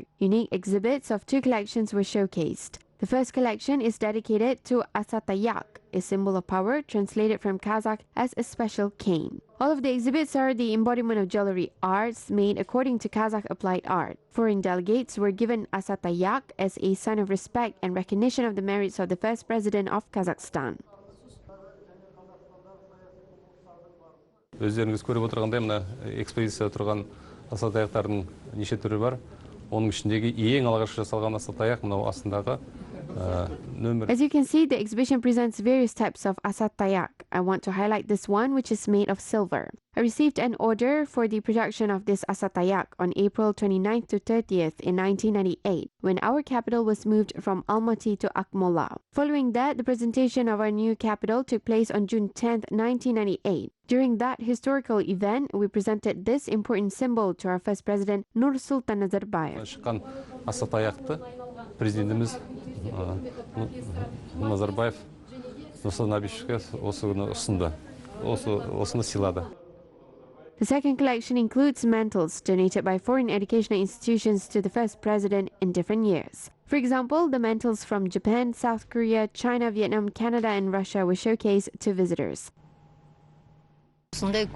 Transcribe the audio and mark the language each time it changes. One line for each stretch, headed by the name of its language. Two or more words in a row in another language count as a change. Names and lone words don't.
English: Unique exhibits of 2 collections were showcased. The first collection is dedicated to Asatayak, a symbol of power translated from Kazakh as a special cane. All of the exhibits are the embodiment of jewelry arts made according to Kazakh applied art. Foreign delegates were given Asatayak as a sign of respect and recognition of the merits of the first president of Kazakhstan.
Kazakh: Өздеріңіз көріп отырғандай, мына экспозицияда тұрған асатаяқтардың неше түрі бар. Оның ішіндегі ең алғаш жасалған асатаяқ мынау астындағы нөмір.
English: As you can see, the exhibition presents various types of asatayak. I want to highlight this one, which is made of silver. I received an order for the production of this asatayak on April 29th to 30th in 1998, when our capital was moved from Almaty to Akmola. Following that, the presentation of our new capital took place on June 10th, 1998. During that historical event, we presented this important symbol to our first president, Nursultan Nazarbayev.
Kazakh: Шыққан асатаяқты президентіміз Назарбаев Нұрсұлтан Әбішевке осы күні ұсынды. Осыны сыйлады.
English: The second collection includes mantles donated by foreign educational institutions to the first president in different years. For example, the mantles from Japan, South Korea, China, Vietnam, Canada, and Russia were showcased to visitors. I